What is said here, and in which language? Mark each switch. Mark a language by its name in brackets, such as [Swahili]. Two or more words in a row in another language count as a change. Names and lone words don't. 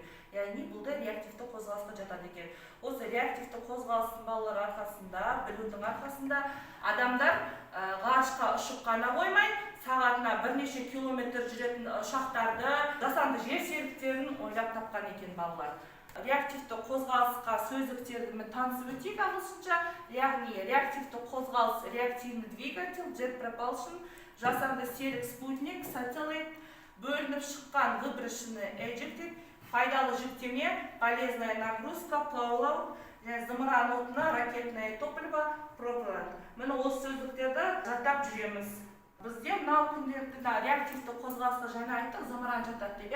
[Kazakh] Яғни бұл да реактивті қозғалысқа жатады екен. Осы реактивті қозғалыстың балалар арқасында, білудің арқасында адамдар ғарышқа ұшып қана қоймай, сағатына бірнеше километр жүретін ұшақтарды, жасанды жер серіктерін ойлап тапқан екен балалар. Реактивті қозғалысқа сөздіктерді танысып өтейік ағылшынша. Яғни реактивті қозғалыс, [Russian] реактивный двигатель, [English] jet propulsion, [Kazakh] жасанды серік спутник, сателлит, бөлініп шыққан выброшенный ejected, пайдалы жүктеме, [Russian] полезная нагрузка, [Kazakh] плавлау, зымыран отына, [Russian] ракетное топливо, [Kazakh] пропеллант. Міне осы сөздіктерді жаттап жүреміз. Бізде мынау күнделікті реактивті қозғалысқа жаңа айттық, зымыран жатады деп.